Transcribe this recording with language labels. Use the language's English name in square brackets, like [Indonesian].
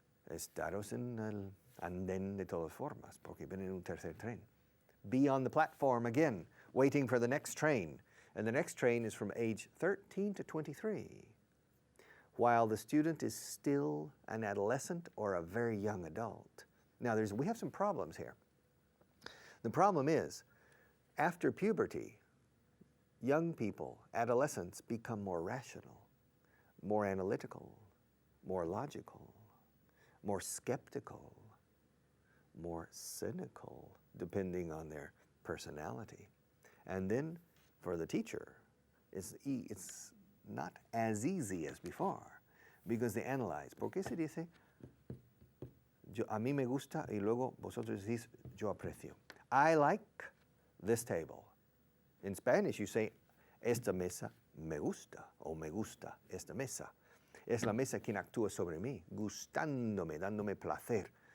[Spanish] Estaros en el andén de todas formas, porque viene un tercer tren. [English] Be on the platform again, waiting for the next train. And the next train is from age 13 to 23, while the student is still an adolescent or a very young adult. Now, we have some problems here. The problem is, after puberty, young people, adolescents, become more rational, more analytical, more logical, more skeptical, more cynical, depending on their personality. And then, for the teacher, it's not as easy as before, because they analyze. [Spanish] ¿Por qué se dice, a mí me gusta, y luego vosotros decís, yo aprecio? [English] I like this table. In Spanish, you say, [Spanish] esta mesa me gusta, o me gusta esta mesa. Es la mesa quien actúa sobre mí, gustándome, dándome placer.